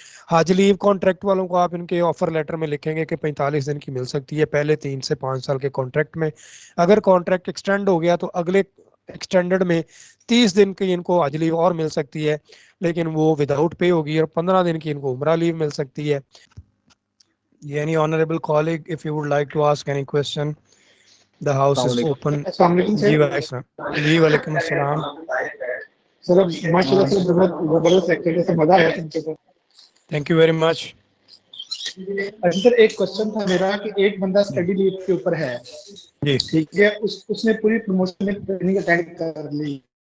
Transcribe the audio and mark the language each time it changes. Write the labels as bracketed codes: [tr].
[ur] حاج لیو contract والوں کو آپ ان کے آفر لیٹر میں لکھیں گے کہ 45 دن کی مل سکتی ہے پہلے 3 سے 5 سال کے کانٹریکٹ میں. اگر کانٹریکٹ ایکسٹینڈ ہو گیا تو اگلے ایکسٹینڈڈ میں 30 دن کی ان کو حاج لیو اور مل سکتی ہے, لیکن وہ وداؤٹ پے ہوگی, اور 15 دن کی ان کو عمرہ لیو مل سکتی ہے. [en] Any honorable colleague, if you would like to ask any question, the house is open. [ur] السلام علیکم جی سر. جی وعلیکم السلام. سر ماشاء اللہ سے بہت زبردست ایکٹیویٹی سے مزہ آیا تم کو. [en] Thank you very much. [ur] اچھا سر, ایک کوشچن تھا میرا کہ ایک بندہ اسٹڈی لیو کے اوپر ہے, جی ٹھیک ہے, اس نے پوری پروموشن ٹریننگ اٹینڈ کر لی,